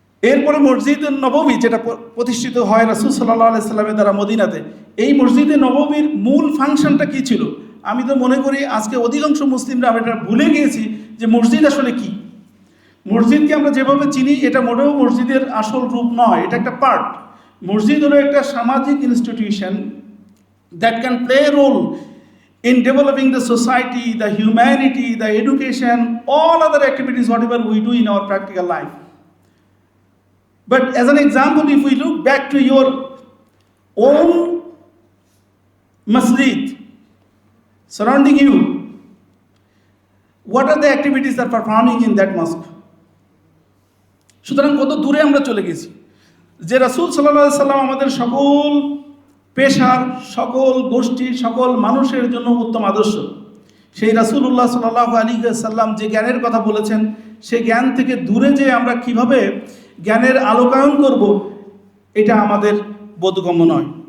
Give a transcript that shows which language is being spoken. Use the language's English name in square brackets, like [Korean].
[Bangla] এরপরে মসজিদে নববী, যেটা প্রতিষ্ঠিত হয় রাসূল সাল্লাল্লাহু আলাইহি সাল্লামের দ্বারা মদিনাতে, এই মসজিদে নববীর মূল ফাংশনটা কী ছিল? আমি তো মনে করি আজকে অধিকাংশ মুসলিমরা আমরা এটা ভুলে গিয়েছি যে মসজিদ আসলে কি। মসজিদকে আমরা যেভাবে চিনি এটা মোটেও মসজিদের আসল রূপ নয়, এটা একটা পার্ট। মসজিদ হলো একটা সামাজিক institution [English] That can play a role in developing the society, the humanity, the education, all other activities, whatever we do in our practical life. But as an example, if we look back to your own masjid surrounding you, what are the activities that are performing in that mosque? [Bangla] সুতরাং কত দূরে আমরা চলে গেছি যে রাসূল সাল্লাল্লাহু আলাইহি সাল্লাম আমাদের সকল পেশার, সকল গোষ্ঠী, সকল মানুষের জন্য উত্তম আদর্শ। সেই রাসূলুল্লাহ সাল্লাল্লাহু আলাইহি ওয়াসাল্লাম যে জ্ঞানের কথা বলেছেন, সেই জ্ঞান থেকে দূরে যে আমরা কিভাবে জ্ঞানের আলোকায়ন করব, এটা আমাদের বোধগম্য নয়।